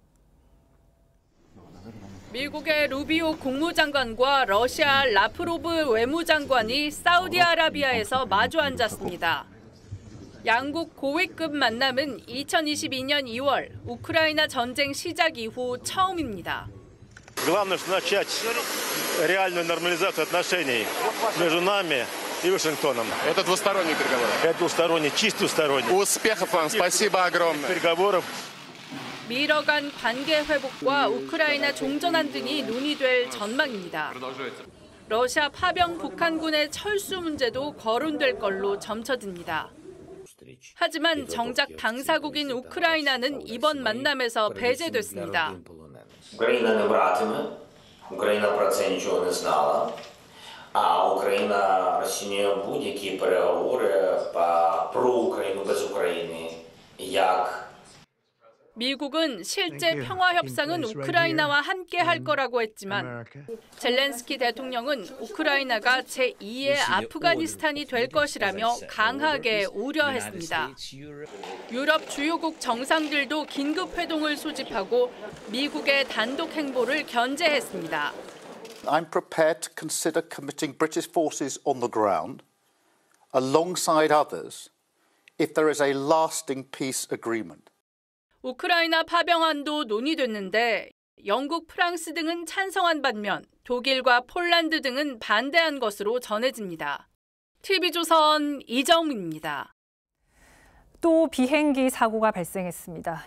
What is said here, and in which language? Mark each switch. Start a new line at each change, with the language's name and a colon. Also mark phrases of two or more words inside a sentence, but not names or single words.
Korean: 미국의 루비오 국무장관과 러시아 라프로브 외무장관이 사우디아라비아에서 마주 앉았습니다. 양국 고위급 만남은 2022년 2월 우크라이나 전쟁 시작 이후 처음입니다.
Russian: Главное, что начать реальную нормализацию отношений между нами и Вашингтоном. Это двусторонние переговоры. Это двусторонние, чисто двусторонние. Успехов вам, спасибо огромное. Переговоров.
Korean: 미러 간 관계 회복과 우크라이나 종전안 등이 논의될 전망입니다. 러시아 파병 북한군의 철수 문제도 거론될 걸로 점쳐듭니다. 하지만 정작 당사국인 우크라이나는 이번 만남에서 배제됐습니다.
Ukrainian: Україна не братиме, Україна про це нічого не знала, а Україна розцінює будь-які переговори про Україну без України як
Korean: 미국은 실제 평화 협상은 우크라이나와 함께 할 거라고 했지만 젤렌스키 대통령은 우크라이나가 제2의 아프가니스탄이 될 것이라며 강하게 우려했습니다. 유럽 주요국 정상들도 긴급 회동을 소집하고 미국의 단독 행보를 견제했습니다.
English: I'm prepared to consider committing British forces on the ground alongside others if there is a lasting peace agreement.
Korean: 우크라이나 파병안도 논의됐는데 영국, 프랑스 등은 찬성한 반면 독일과 폴란드 등은 반대한 것으로 전해집니다. TV조선 이정민입니다. 또 비행기 사고가 발생했습니다.